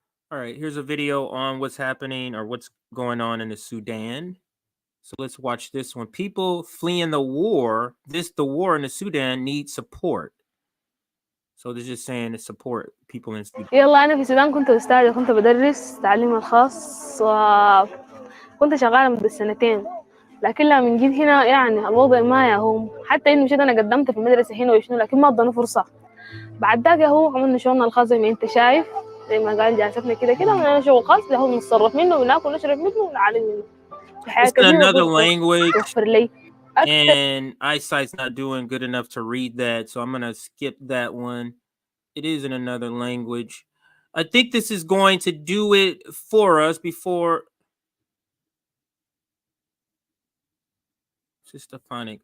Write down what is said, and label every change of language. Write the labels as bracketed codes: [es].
[en] All right, here's a video on what's happening or what's going on in the Sudan. So let's watch this one. People fleeing the war, the war in the Sudan needs support. So they're just saying to support people in Sudan. [ar] يلا أنا في السودان كنت أستاذة، كنت بدرس تعليم الخاص وكنت شغالة مدة سنتين، لكن لما جيت هنا يعني الوضع ما يهو، حتى إنه مشيت أنا قدمت في المدرسة هنا وشنو، لكن ما ادوني فرصة. بعد ذاك يهو عملنا شغلنا الخاص زي ما أنت شايف، زي ما قال جالستنا كده عملنا شغل خاص يهو بنتصرف منه وناكل ونشرب منه ونعلم منه. [en] It's another language, [ar] توفر لي [en] and eyesight's not doing good enough to read that, so I'm gonna skip that one. It is in another language. I think this is going to do it for us before Sistophonic.